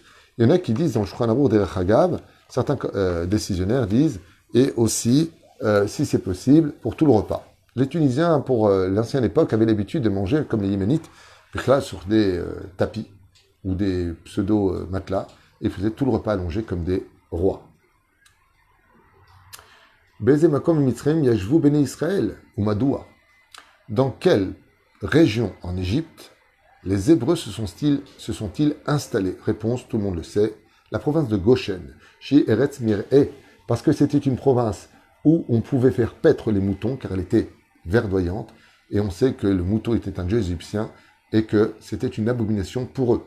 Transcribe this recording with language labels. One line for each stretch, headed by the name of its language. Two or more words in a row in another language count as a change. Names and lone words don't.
French: Il y en a qui disent dans Shulchan Aruch
Hebrew: דרך הגב,
French: certains décisionnaires disent, et aussi, si c'est possible, pour tout le repas. Les Tunisiens, pour l'ancienne époque, avaient l'habitude de manger, comme les Yéménites, là, sur des tapis ou des pseudo-matelas, et faisaient tout le repas allongé comme des rois.
Hebrew: באיזה מקום במצרים ישבו בני ישראל, ומדוע.
French: Dans quelle région en Égypte les Hébreux se sont-ils installés? Réponse, tout le monde le sait, la province de Goshen, chez
Hebrew: ארץ מרעה,
French: parce que c'était une province où on pouvait faire paître les moutons, car elle était verdoyante, et on sait que le mouton était un dieu égyptien, et que c'était une abomination pour eux.